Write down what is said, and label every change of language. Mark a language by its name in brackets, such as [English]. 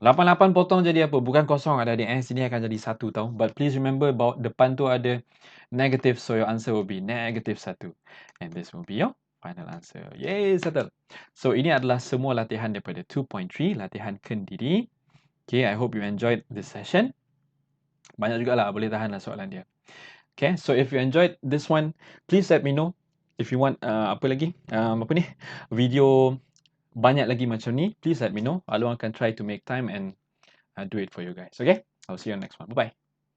[Malay] 8 potong jadi apa? Bukan kosong adik-adik. Sini akan jadi 1 tau. [English] But please remember [Malay] bahawa depan tu ada [English] negative. So your answer will be negative 1. And this will be your final answer. Yay, settle. [Malay] So ini adalah semua latihan daripada 2.3. Latihan kendiri. [English] Okay, I hope you enjoyed this session. [Malay] Banyak jugalah, boleh tahan lah soalan dia. [English] Okay, so if you enjoyed this one, please let me know. If you want [Malay] apa lagi? Apa ni? Video banyak lagi macam ni, [English] please let me know. Along akan try to make time and do it for you guys. Okay? I'll see you on the next one. Bye-bye.